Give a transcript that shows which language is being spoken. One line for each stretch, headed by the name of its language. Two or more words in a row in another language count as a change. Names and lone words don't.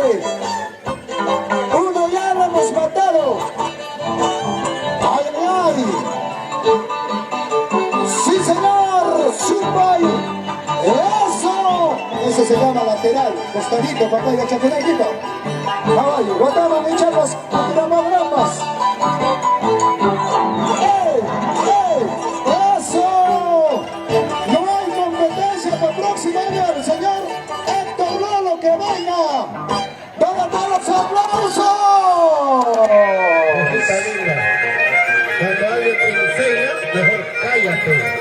Spanish: Uno ya lo hemos matado. ¡Ay, ay, ay! ¡Sí, señor! ¡Super! ¡Eso! Eso se llama lateral, costadito, papá, y chaconadito. Caballo, guatama, echamos, tiramos grampas. ¡Ey! ¡Ey! ¡Eso! No hay competencia para el próximo año, el señor Héctor Lolo, que venga. ¡Para todos los aplausos! Cuando alguien te enseña, mejor cállate.